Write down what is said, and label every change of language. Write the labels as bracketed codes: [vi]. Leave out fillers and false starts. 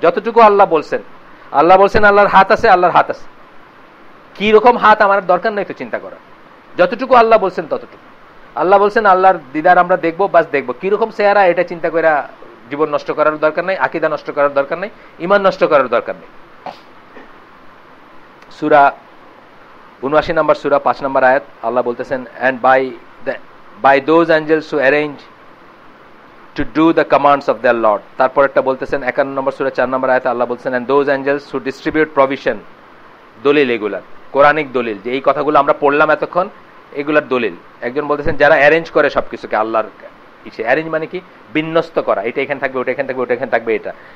[bn] যতটুকু আল্লাহ বলছেন আল্লাহর হাত আছে, আল্লাহর হাত আছে। কি রকম হাত আমার দরকার নাই তো চিন্তা করা, যতটুকু আল্লাহ বলছেন ততটুকু। আল্লাহ বলছেন আল্লাহর দিদার আমরা দেখবো, বাস দেখবো। কিরকম চেহারা এটা চিন্তা করে জীবন নষ্ট করার দরকার নাই, আকীদা নষ্ট করার দরকার নাই, ঈমান নষ্ট করার দরকার নেই। সূরা 79 নম্বর সূরা 5 নম্বর আয়াত আল্লাহ বলতেছেন, [en] and by those angels who arrange to do the commands of their Lord। [bn] তারপর একটা বলতেছেন 51 নম্বর সূরা 4 নম্বর আয়াতে আল্লাহ বলতেছেন, [en] and those angels who distribute provision। [bn] দলিল এগুলা, কোরআনিক দলিল, যে এই কথাগুলো আমরা পড়লাম এতক্ষণ, এগুলার দলিল। একজন বলতেছেন যারা অ্যারেঞ্জ করে সবকিছুকে, আল্লাহর ইসে অ্যারেঞ্জ মানে কি, বিন্যস্ত করা, এটা এখানে থাকবে, ওটা এখানে থাকবে, ওটা এখানে থাকবে, এটা।